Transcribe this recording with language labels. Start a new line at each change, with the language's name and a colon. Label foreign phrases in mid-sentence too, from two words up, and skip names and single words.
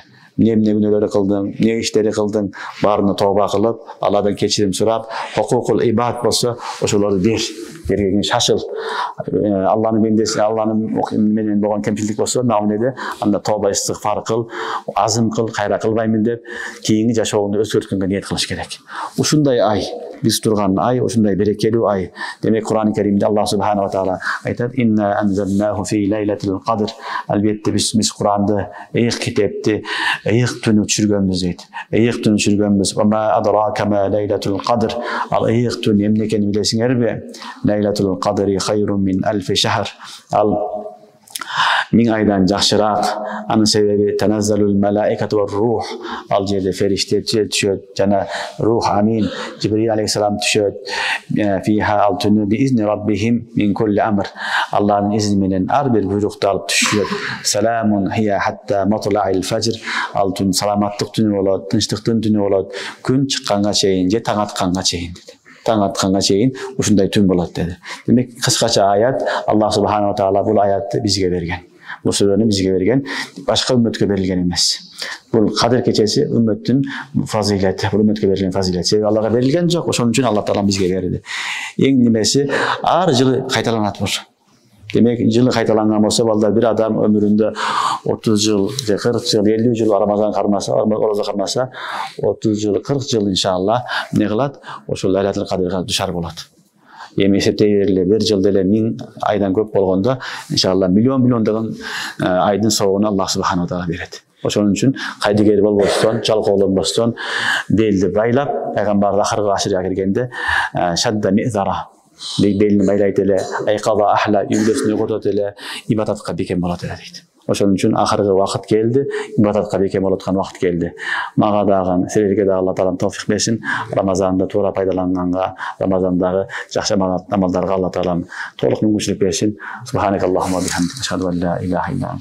Kyrgyz: Эмне күнөөлөр кылдың, эмне иштери кылдың, баарына тооба кылып, Алладан кечирим сурап,
Arabic: حقوق العباد
Kyrgyz: болсо, ошолорду бергенге шашыл. Алланын бендеси, Алланын менен болгон кемчилдик болсо, мамиледе анда тооба истигфар кыл, азым кыл, кайра кылбаймын деп, кийинки жашооңду өзгөрткөнгө ниет кылыш керек. Ушундай ай, биз турган ай, ушундай берекелүү ай. Демек Кур'ан-ы Керимде Аллах
Arabic: سبحانه وتعالى
Kyrgyz: айтат:
Arabic: "إنا أنزلناه في ليلة القدر."
Kyrgyz: Албетте биз Кур'анды ыйык китепти ыйык түнү түшүргөнбүз дейт. Ыйык түнү түшүргөнбүз.
Arabic: "وما أدراك ما ليلة القدر."
Kyrgyz: Ал ыйык түн эмне экенин билесиңерби?
Arabic: ليلة القدر خير من ألف شهر.
Kyrgyz: Ал 1000 айдан жакшыраак. Анын себеби
Arabic: تنزل الملائكة والروح.
Kyrgyz: Ал жерде фериште түшөт жана рух, амин, Жибрил алейхиссалам түшөт.
Arabic: فيها
Kyrgyz: ал түнү
Arabic: بإذن ربهم من كل أمر.
Kyrgyz: Аллахтын изни менен ар бир буйрукту алып түшөт.
Arabic: سلام هي حتى مطلع الفجر.
Kyrgyz: Ал түн саламаттык түнү болот, тынчтыктын түнү болот, күн чыкканга чейин же таң атканга чейин деди. Таң атканга чейин ушундай түн болот деди. Демек кыскача аят Аллах
Arabic: سبحانه وتعالى
Kyrgyz: бул аятты бизге берген. Бул сүрөнү бизге берген, башка үммөткө берилген эмес. Бул Кадыр кечеси үммөттүн фазилети, бул үммөткө берилген фазилет. Себеби Аллага берилген жок, ошон үчүн Аллах таала бизге берди. Эң немеси ар жылы кайталанат бул. Демек жылы кайталанган болсо, балдар бир адам өмүрүндө 30 жыл, 40 жыл, 50 жыл Рамазан кармаса, ораза кармаса, 30 жыл, 40 жыл иншалла эмне кылат? Ошол Лайлатул Кадрга душар болот. Эми эсептей бергиле, бир жыл деле 1000 айдан көп болгондо, иншалла миллиондогон айдын соогуну Аллах
Arabic: سبحانه وتعالى
Kyrgyz: берет. Ошон үчүн кайдыгер болбостон, жалкоолонбостон, белди байлап, пайгамбар акыркы ашырга киргенде
Arabic: شد مئزره,
Kyrgyz: белин байлайт эле,
Arabic: أيقظ أهله,
Kyrgyz: үйлөсүн уйгутат эле, ибадатка бекем болот эле дейт. Ошон үчүн акыркы вакыт келди, ибадатка бекем болот аткан вакыт келди. Мага дагы, силерге дагы Алла таалам товфик берсин. Рамазанды туура пайдаланганга, Рамазандагы жакшы амалдарга Алла таалам толук мүмкүнчүлүк берсин.
Arabic: سبحانك اللهم وبحمدك أشهد أن لا إله إلا